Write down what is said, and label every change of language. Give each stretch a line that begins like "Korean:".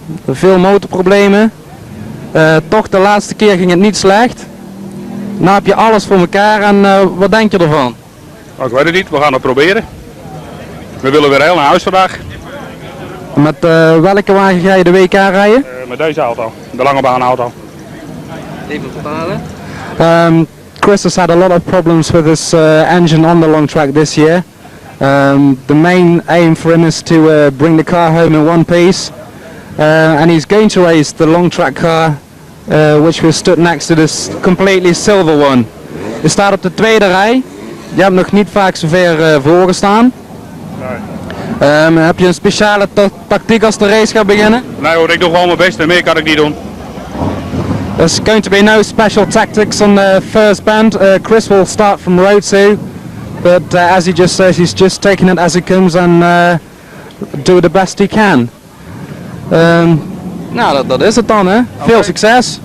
Dutch: Veel motorproblemen. Toch de laatste keer ging het niet slecht. Nou heb je alles voor elkaar en wat denk je ervan? Nou, ik weet het niet, we gaan het proberen. We willen weer heel naar huis vandaag. Met welke wagen ga je de WK rijden? Met deze auto, de lange baan auto. Even vertalen.
English: Chris has had a lot of problems with his engine on the long track this year. The main aim for him is to bring the car home in one piece. And he's going to race the long track car, which was stood next to this completely silver one.
Dutch: Je staat op de tweede rij. Je hebt nog niet vaak zo ver voor gestaan. Nee. Heb je een speciale tactiek als de race gaat beginnen? Nee hoor, ik doe gewoon mijn best en meer kan ik niet doen.
English: There's going to be no special tactics on the first bend. Chris will start from row 2, but as he just says, he's just taking it as it comes and do the best he can.
Dutch: Nou, dat is het dan, hè? Okay. Veel succes.